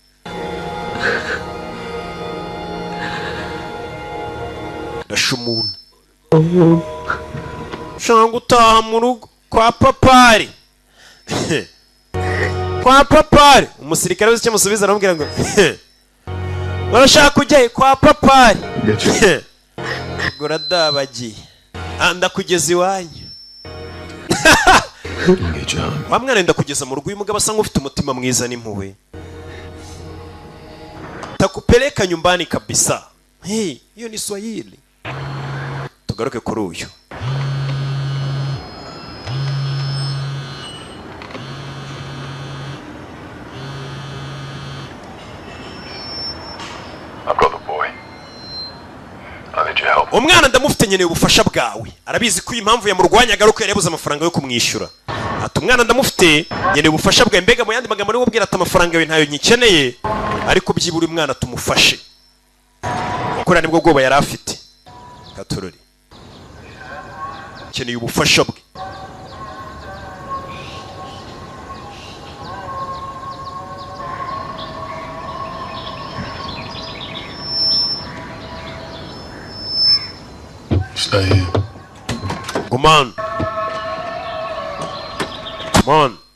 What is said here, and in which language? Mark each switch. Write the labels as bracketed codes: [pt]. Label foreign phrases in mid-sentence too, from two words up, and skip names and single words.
[rw] shanga utaha mu rugo kwa papari umusirikare wese cyamusubiza aramubwira ngo urashaka kujya kwa papari goradabagiye ndakugeza iwanyu wa mwana wenda kugeza mu rugo uyu mugabo asa nk'ufite umutima mwiza n'impuhwe [sw] takupeleka nyumbani kabisa hiyo ni Swahili [rw] tugaruke kuri uyu umwana ndamufite nkeneye ubufasha bwawe arabizi ko iyi mpamvu yamurwanyaga ari uko yari yabuze amafaranga yo kumwishyura ati umwana ndamufite nkeneye ubufasha bwawe mbega mu yandi magambo niwe ubwira ati amafaranga yawe ntayo nyikeneye ariko byibura umwana tumufashe kuko nibwo bwoba yari afite Katorori nkeneye ubufasha bwe [en] Stay here. Come on. Come on.